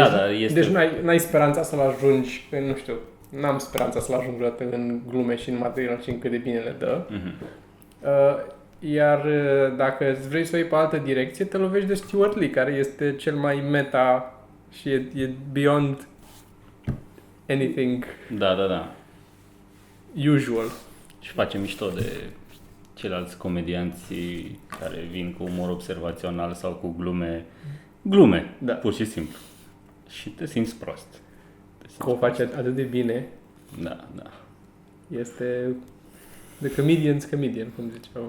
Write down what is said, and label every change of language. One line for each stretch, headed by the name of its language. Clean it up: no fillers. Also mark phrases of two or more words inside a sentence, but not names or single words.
Romanian: Da, este... Deci n-ai speranța să-l ajungi, nu știu, n-am speranța să-l ajung vreodată în glume și în material și în cât de bine le dă. Mm-hmm. Iar dacă vrei să o iei pe altă direcție, te lovești de Stuart Lee, care este cel mai meta și e
English: beyond anything
Romanian: Da.
English: usual.
Romanian: Și face mișto de ceilalți comedianți care vin cu umor observațional sau cu glume, Da. pur și simplu. Și te simți prost. Că o face atât de bine, Da. este
English: the comedian's comedian,
Romanian: cum ziceau.